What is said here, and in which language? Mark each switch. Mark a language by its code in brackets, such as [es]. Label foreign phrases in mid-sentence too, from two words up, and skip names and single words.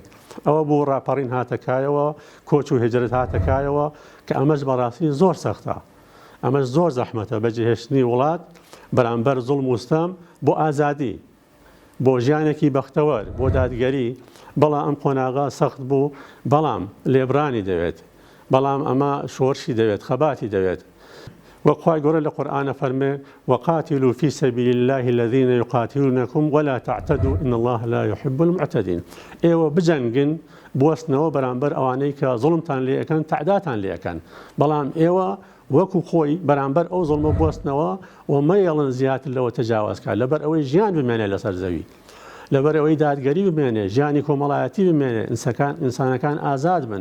[ckb] ئەوە بۆ ڕاپەڕین هاتەکایەوە کۆچ و هجرت هاتەکایەوە کە ئەمەش بەڕاستی زۆر سەختە ئەمەش زۆر زەحمەتە بەجێهێشتنی وڵات بەرامبەر زوڵم و ستەم بۆ ئازادی بۆ ژیانێکی بەختەوەر بۆ دادگەری. بەڵام ئەم قۆناغا سەخت بوو بەڵام لێبرانی دەوێت بەڵام ئەمە شۆرشی دەوێت خەباتی دەوێت. وخوای گەورە لە قورئانە فەرمێ [ar] وقاتلوا في سبيل الله الذين يقاتلونكم ولا تعتدوا إن الله لا يحب المعتدين. [ckb] ئێوە بجەنگن بوەستنەوە بەرامبەر ئەوانەی کە زوڵمتان لێ ئەەکەن تعداتان لێ ئەەکەن بەڵام ئێوە وەکو خۆی بەرامبەر ئەو زوڵمە بوەستنەوە و مەیەڵن زیاتر لەوە تەجاوازکە لەبەر ئەوەی ژیان بمێنێ لەسەر زەوی لەبەر ئەوەی دادگەری بمێنێ ژیانی کۆمەڵایەتی بمێنێ ئینسانەکان ئازاد بن.